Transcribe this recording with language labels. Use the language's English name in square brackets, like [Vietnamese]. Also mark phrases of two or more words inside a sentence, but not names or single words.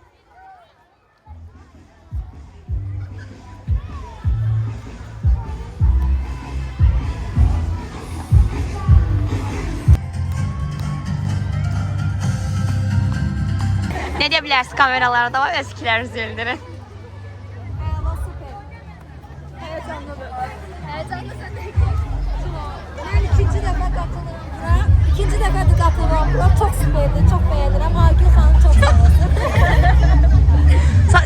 [Turkish] Ne diyebilirsiniz kameralarda var? Öz fikirlerinizi bildirin. [Azerbaijani] Ben ikinci dəfə qatılıram bura. İkinci dəfədir qatılıram bura. Çox süperdir, çox bəyənirəm. Agil xanım çox sağ olsun.